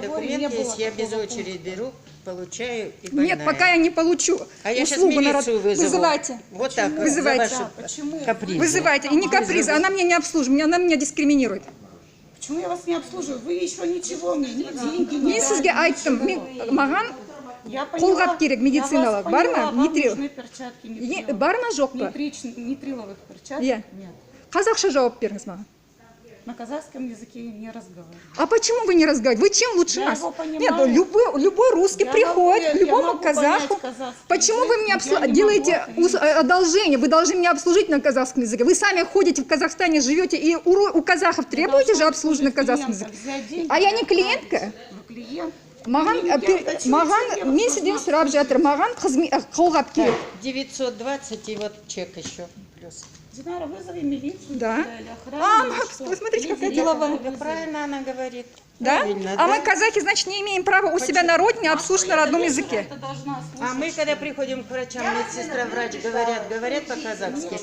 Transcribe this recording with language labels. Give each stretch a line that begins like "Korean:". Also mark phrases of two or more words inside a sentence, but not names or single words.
Russian: договоре не документ было есть, я без такого очереди пункта. беру, получаю и Нет, пока я не получу А я сейчас услугу на милицию вызову. Вызывайте. Вот так, Вызывайте. за ваши Почему? капризы. Вызывайте. И не капризы, она меня не обслуживает, она меня дискриминирует. Почему я вас не обслуживаю? Вы еще ничего мне, ни деньги, ни
Kazakh: Мен сізге айттым, маған
Russian: Я поняла.
Kazakh: қолғап керек медициналық.
Russian: Я вас
Kazakh: Бар
Russian: поняла,
Kazakh: ма?
Russian: вам Нитрил. нужны перчатки нитриловые.
Kazakh: бар ма жоқ па?
Russian: Нитриловых перчаток?
Kazakh: Иә.
Russian: Нет.
Kazakh: Қазақша жауап беріңіз маған.
Russian: На казахском языке я не разговариваю. А почему вы не разговариваете? Вы чем лучше Я нас? его понимаю. Нет, ну, любой русский Я приходит могу- к я любому могу казаху. понять казахский Почему язык, вы мне но я не делаете могу ответить. одолжение? Вы должны меня обслужить на казахском языке. Вы сами ходите в Казахстане, живете и у казахов требуете же обслужить на казахском языке. А я не клиентка? Вы клиент.
Kazakh: Маған, мен сізден сұрап жатыр, маған қолғап керек.
Russian: 920 и вот чек еще плюс. Динара, вызови милицию. Да. Или охрану, или что? Вы смотрите, какая Или деловая. директора вызови. Правильно она говорит. Да? Правильно, А да. мы, казахи, значит, не имеем права у себя на родине обслуживать на родном языке. Это должна А мы, слушать. когда приходим к врачам, медсестра, врач говорят по-казахски.